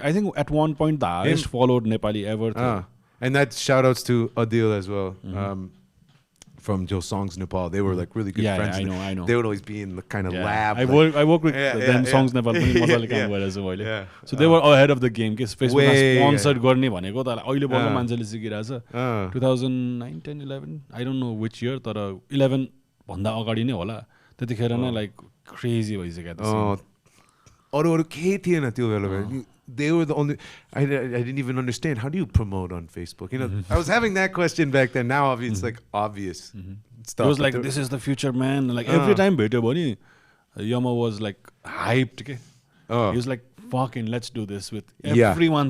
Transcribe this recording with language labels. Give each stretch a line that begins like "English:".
English: Like I think at one point the highest followed Nepali ever. And that shout outs to Adil as well. From Joe Songs Nepal. They were like really good friends. I know. They would always be in the kind of lab. I work with them
Nepali: Songs Nepal पनि मजाले काम गरेछु मैले.
English: So they were ahead of the game.
Nepali: के Facebook मा sponsor गर्ने भनेको त अहिले बल्ल मान्छेले सिकिरहेछ.
English: 2009 10 11 I don't know which year
Nepali: तर 11 भन्दा अगाडि नै होला. त्यतिखेर नै like crazy भइसक्यो त. अरू केही थिएन त्यो बेला.
English: They were the only. I didn't even understand. How do you promote on Facebook? You know, I was having that question back then. Now it's like obvious stuff. It was like, this is the future, man. Like every time
Nepali: bhetyo bhani,
English: Yama was like hyped. He was like, fucking, let's do this with everyone.